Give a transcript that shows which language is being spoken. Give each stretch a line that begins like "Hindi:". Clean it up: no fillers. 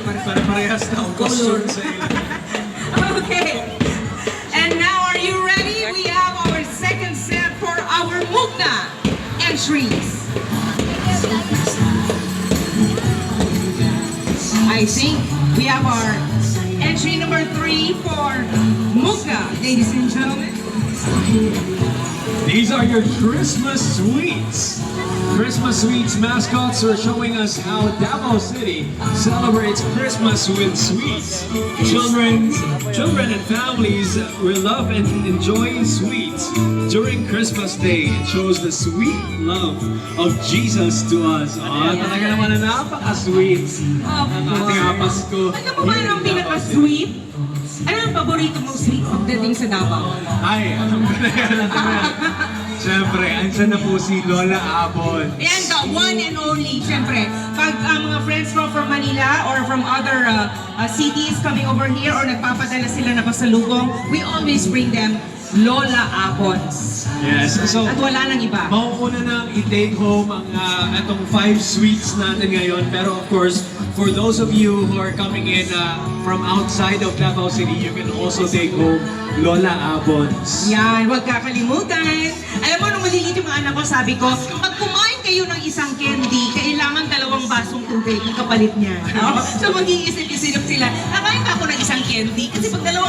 Cebuano: Parehas na ang costume sa ila.
English: Okay. And now, are you ready? We have our second set for our Mugna entries. I think we have our entry number 3 for Mugna, ladies and gentlemen. These are your Christmas sweets. Christmas sweets mascots are showing us how Davao City celebrates Christmas with sweets. Children and families will love and enjoy sweets. During Christmas Day, it shows the sweet love of Jesus to us.
Filipino: Talaga naman na napaka-sweet. Ang ating Pasko. Ano mo ba ang pinaka-sweet? Ano ang paborito mong sweet pagdating sa Davao? Ay, alam ko na yan. Siyempre, andyan na po si Lola Abon. Ayan,
English: the one and only.
Filipino: Siyempre, pag mga
English: friends from Manila or from other cities coming over here or
Filipino: nagpapadala sila na pasalubong,
English: we always bring them Lola Abons. Yes, so
Filipino: at wala nang iba. Mauuna nang i-take home ang itong 5 sweets natin ngayon.
English: Pero of course, for those of you who are coming in from outside of Davao City, you can also take home Lola Abons.
Filipino: Yan, huwag kakalimutan. Alam mo, nung maliliit yung mga anak ko, sabi ko, pag kumain kayo ng isang candy, kailangan 2 basong tubig yung kapalit niya. No? So mag-iisip-isip sila, kakain pa ako ng isang candy kasi pag 2